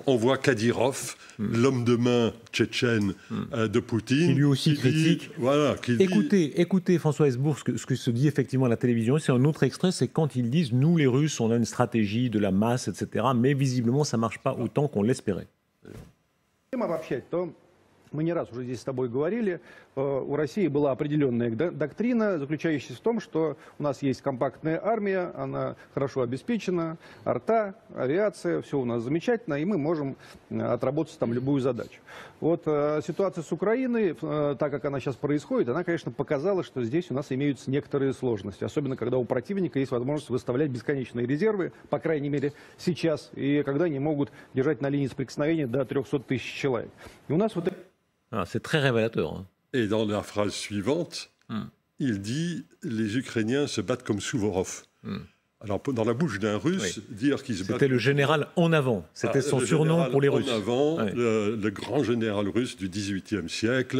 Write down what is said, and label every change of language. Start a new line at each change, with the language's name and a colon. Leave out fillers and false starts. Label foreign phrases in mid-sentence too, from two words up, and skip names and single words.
French: On voit Kadyrov, l'homme de main tchétchène de Poutine. Qui lui aussi critique. Écoutez François Hesbourg, ce que se dit effectivement à la télévision. C'est un autre extrait, c'est quand ils disent « Nous, les Russes, on a une stratégie de la masse, etc. » Mais visiblement, ça ne marche pas autant qu'on l'espérait.
Russian: Мы не раз уже здесь с тобой говорили, у России была определенная доктрина, заключающаяся в том, что у нас есть компактная армия, она хорошо обеспечена, арта, авиация, все у нас замечательно, и мы можем отработать там любую задачу. Вот ситуация с Украиной, так как она сейчас происходит, она, конечно, показала, что здесь у нас имеются некоторые сложности, особенно когда у противника есть возможность выставлять бесконечные резервы, по крайней мере сейчас, и когда они могут держать на линии соприкосновения до 300 тысяч человек. И у нас вот...
French: c'est très révélateur. Hein. Et dans la phrase suivante, il dit « Les Ukrainiens se battent comme Souvorov ». Alors, dans la bouche d'un Russe, dire qu'ils se battent... C'était le général en avant. C'était son surnom pour les Russes. En avant, le grand général russe du XVIIIe siècle.